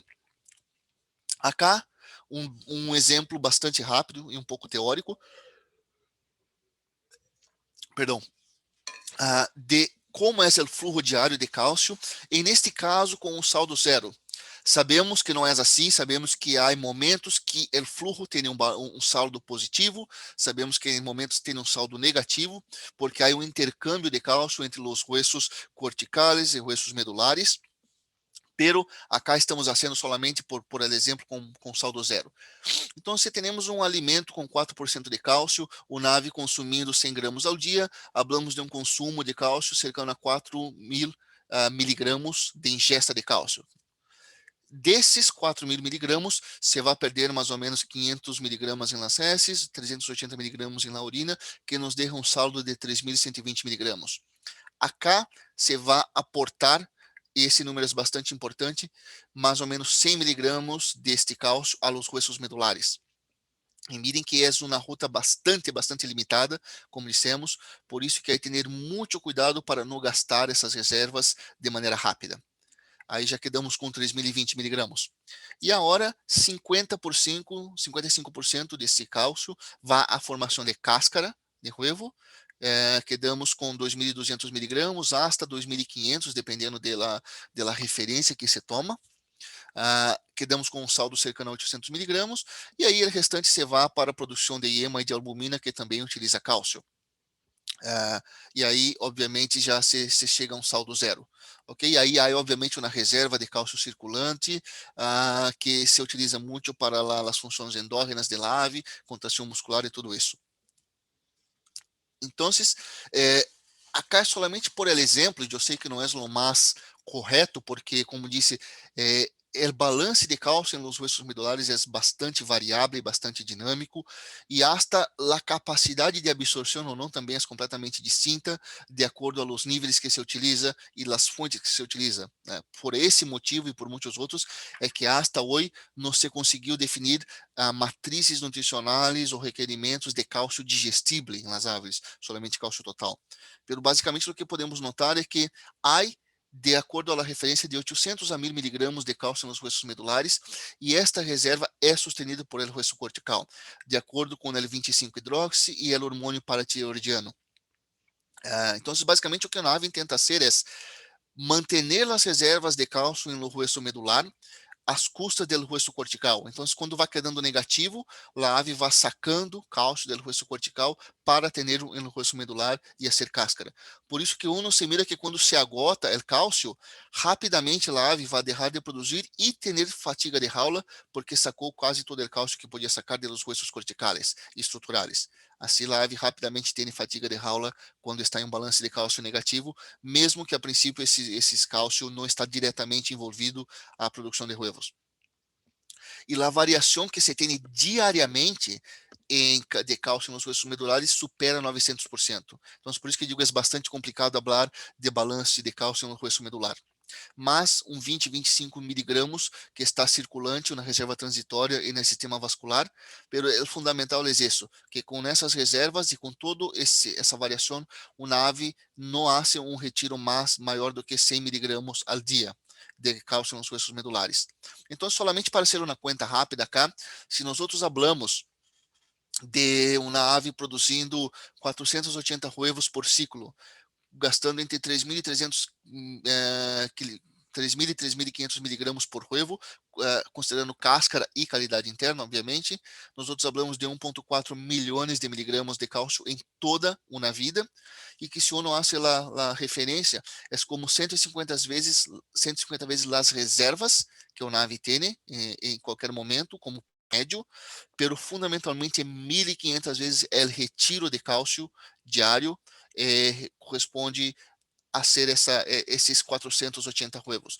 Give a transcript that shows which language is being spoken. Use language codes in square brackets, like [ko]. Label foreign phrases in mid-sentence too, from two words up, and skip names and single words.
[pt] Acá, um exemplo bastante rápido e um pouco teórico, perdão, de como é o fluxo diário de cálcio, e neste caso com um saldo zero. Sabemos que não é assim, sabemos que há momentos que o fluxo tem um saldo positivo, sabemos que em momentos tem um saldo negativo, porque há um intercâmbio de cálcio entre os [es] huesos corticales [pt] e [es] huesos medulares, pero acá [pt] estamos fazendo solamente por exemplo com saldo zero. Então, se temos um alimento com 4% de cálcio, o nave consumindo 100 gramas ao dia, hablamos de um consumo de cálcio [es] cercano a 4.000 miligramos de ingesta [pt] de cálcio. Desses 4.000 miligramos, você vai perder mais ou menos 500 miligramas em [es] las heces, [pt] 380 miligramos em la urina, que nos deixa um saldo de 3.120 miligramos. Acá, você vai aportar, e esse número é bastante importante, mais ou menos 100 miligramos deste cálcio [es] a los huesos medulares. [pt] E mirem que é uma ruta bastante limitada, como dissemos, por isso que [es] hay que [pt] ter muito cuidado para não gastar essas reservas de maneira rápida. Aí já quedamos com 3.020 miligramas. E agora, 55% desse cálcio vai à formação de [es] cáscara de huevo. [pt] Quedamos com 2.200 miligramas hasta 2.500, dependendo da referência que se toma. Quedamos com um saldo cercano a 800 miligramas, e aí o restante se vai para a produção de iema e de albumina, que também utiliza cálcio. E aí, obviamente, já se chega a um saldo zero. Ok? E aí há, obviamente, uma reserva de cálcio circulante, que se utiliza muito para as funções endógenas [es] de la ave, [pt] contração muscular e tudo isso. Então, acá é solamente [es] por el [pt] exemplo, eu sei que não é o mais correto, porque, como disse, o balance de cálcio nos [es] huesos medulares [pt] é bastante variável e bastante dinâmico, e hasta a capacidade de absorção ou não também é completamente distinta, de acordo aos níveis que se utiliza e as fontes que se utiliza. Por esse motivo e por muitos outros, é que hasta hoje não se conseguiu definir matrizes nutricionais ou requerimentos de cálcio digestible em [es] las aves, [pt] solamente cálcio total. Pero basicamente o que podemos notar é que há, de acordo à referência, de 800 a 1.000 miligramas de cálcio nos [es] huesos medulares, [pt] e esta reserva é [es] sostenida por el hueso cortical, [pt] de acordo com o 25-hidroxi e o hormônio paratiroidiano. Então, basicamente o que a ave tenta fazer é manter as reservas de cálcio no [es] hueso medular, [pt] às custas do [es] hueso cortical. [pt] Então, quando vai quedando negativo, a ave vai sacando cálcio do [es] hueso cortical [pt] para ter no [es] hueso medular [pt] e a ser cáscara. Por isso que [es] uno se mira [pt] que quando [es] se agota [pt] o cálcio, rapidamente a ave vai deixar de produzir e ter [es] fatiga de jaula, [pt] porque sacou quase todo o cálcio que podia sacar dos [es] huesos corticales [pt] e estruturais. Assim, a ave rapidamente tem [es] fatiga de jaula [pt] quando está em um balance de cálcio negativo, mesmo que a princípio esses cálcio não está diretamente envolvido à produção de huevos. E a variação que se tem diariamente de cálcio nos [es] huesos medulares [pt] supera 900%. Então, por isso que digo, é bastante complicado falar de balance de cálcio no [es] hueso medular. [pt] Mas 20-25 miligramas que está circulante na reserva transitória e no sistema vascular, pero o fundamental é isso, que com essas reservas e com toda essa variação, uma ave não faz um retiro maior do que 100 miligramas ao dia de cálcio nos [es] huesos medulares. [pt] Então, solamente para ser uma conta rápida cá, se nós outros hablamos de uma ave produzindo 480 huevos por ciclo, gastando entre 3.300 3.000 e 3.500 miligramas por huevo, considerando cáscara e qualidade interna, obviamente. Nós outros falamos de 1,4 milhões de miligramas de cálcio em toda uma vida, e que se [es] uno hace [pt] a referência, é como 150 vezes as reservas que o nave tem em qualquer momento, como médio, pero fundamentalmente 1.500 vezes o retiro de cálcio diário, corresponde a ser esses 480 huevos.